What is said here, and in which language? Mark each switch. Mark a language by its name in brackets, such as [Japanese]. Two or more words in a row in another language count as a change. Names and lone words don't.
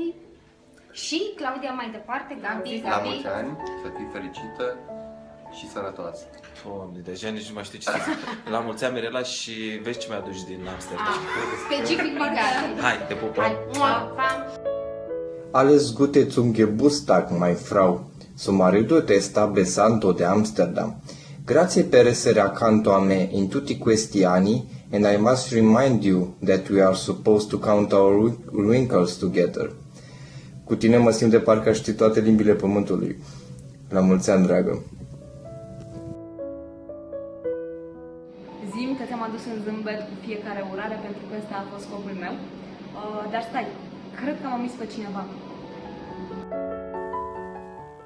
[Romanian] Și Claudia mai departe, Gabi. La mulți ani, să fii fericită și sănătoasă. Doamne, deja nici nu mai știu ce să zic. La mulți ani, Mirela, și vezi ce mi-a adus din Amsterdam. Specific Gabi. Hai, te pupăm! [German] Alles Gute zum Geburtstag, mein Frau. [Spanish] Su marito te sta besando de Amsterdam. [Italian] Grazie per essere accanto a me in tutti questi anni, [English] and I must remind you that we are supposed to count our wrinkles together. [Romanian] Cu tine mă simt de parcă știi toate limbile pământului. La mulți ani, dragă! Zi-mi că ți-am adus un zâmbet cu fiecare urare, pentru că ăsta a fost scopul meu. Dar stai, cred că am omis pe cineva.